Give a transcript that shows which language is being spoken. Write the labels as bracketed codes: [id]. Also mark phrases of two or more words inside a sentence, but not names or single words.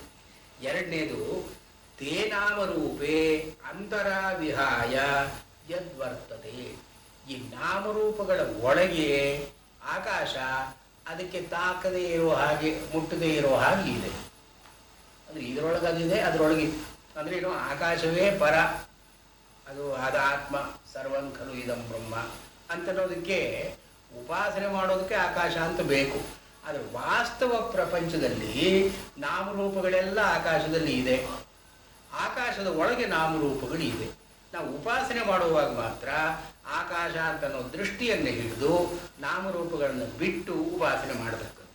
[sa] ಎರಡನೇದು ತೇ ನಾಮರೂಪೇ ಅಂತರ ವಿಹಾಯ ಯದ್ವರ್ತತೆ. [kn] ಈ ನಾಮರೂಪಗಳ ಒಳಗೆ ಆಕಾಶ ಅದಕ್ಕೆ ತಾಕದೇ ಇರೋ ಹಾಗೆ, ಮುಟ್ಟದೇ ಇರೋ ಹಾಗೆ ಇದೆ. ಅಂದರೆ ಇದರೊಳಗೆ ಅದಿದೆ, ಅದರೊಳಗೆ ಅಂದರೆ ಏನು, ಆಕಾಶವೇ ಪರ, ಅದು ಆತ್ಮ, [sa] ಸರ್ವಂ ಖಲು ಇದಂ ಬ್ರಹ್ಮ [kn] ಅಂತನ್ನೋದಕ್ಕೆ ಉಪಾಸನೆ ಮಾಡೋದಕ್ಕೆ ಆಕಾಶ ಅಂತ ಬೇಕು. ಆದರೆ ವಾಸ್ತವ ಪ್ರಪಂಚದಲ್ಲಿ ನಾಮರೂಪಗಳೆಲ್ಲ ಆಕಾಶದಲ್ಲಿ ಇದೆ. ಆಕಾಶದ ಒಳಗೆ ನಾಮರೂಪಗಳಿವೆ. ನಾವು ಉಪಾಸನೆ ಮಾಡುವಾಗ ಮಾತ್ರ ಆಕಾಶ ಅಂತ ಅನ್ನೋ ದೃಷ್ಟಿಯನ್ನು ಹಿಡಿದು ನಾಮರೂಪಗಳನ್ನು ಬಿಟ್ಟು ಉಪಾಸನೆ ಮಾಡತಕ್ಕದ್ದು.